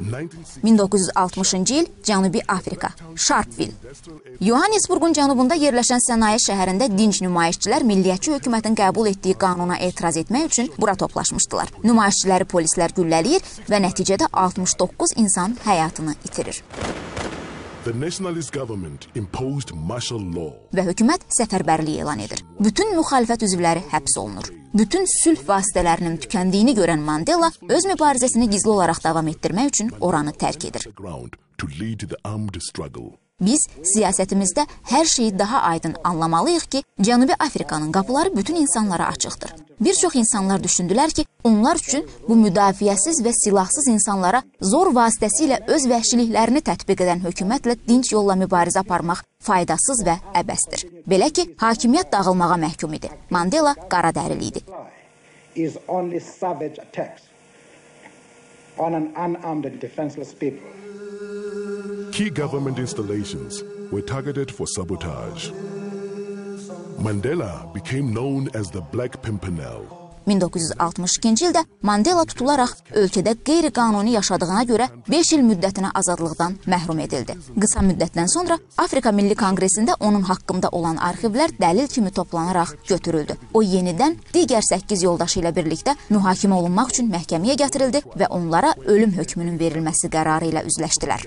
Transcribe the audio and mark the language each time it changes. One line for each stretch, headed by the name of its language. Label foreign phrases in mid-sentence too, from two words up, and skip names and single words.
Azerbaijani: 1960-cı il Cənubi Afrika, Sharpeville. Johannesburgun cənubunda yerləşən sənaye şəhərində dinc nümayişçilər milliyyətçi hökumətin qəbul etdiyi qanuna etiraz etmək üçün bura toplaşmışdılar. Nümayişçiləri polislər güllələyir və nəticədə 69 insan həyatını itirir.
English: The nationalist government imposed martial law.
Azerbaijani: Və hökumət səfərbərlik elan edir. Bütün müxalifət üzvləri həbs olunur. Bütün sülh vasitələrinin tükəndiyini görən Mandela öz mübarizəsini gizli olaraq davam etdirmək üçün oranı tərk edir. Biz siyasətimizdə hər şeyi daha aydın anlamalıyıq ki, Cənubi Afrikanın qapıları bütün insanlara açıqdır. Bir çox insanlar düşündülər ki, onlar üçün bu müdafiəsiz və silahsız insanlara zor vasitəsilə öz vəhşiliklərini tətbiq edən hökumətlə dinc yolla mübarizə aparmaq faydasız və əbəsdir. Belə ki, hakimiyyət dağılmağa məhkum idi. Mandela qaradərili idi.
English: Key government installations were targeted for sabotage. Mandela became known as the Black Pimpernel.
Azerbaijani: 1962-ci ildə Mandela tutularaq ölkədə qeyri-qanuni yaşadığına görə 5 il müddətinə azadlıqdan məhrum edildi. Qısa müddətdən sonra Afrika Milli Konqresində onun haqqında olan arxivlər dəlil kimi toplanaraq götürüldü. O yenidən digər 8 yoldaşı ilə birlikdə mühakimə olunmaq üçün məhkəməyə gətirildi və onlara ölüm hökmünün verilməsi qərarı ilə üzləşdilər.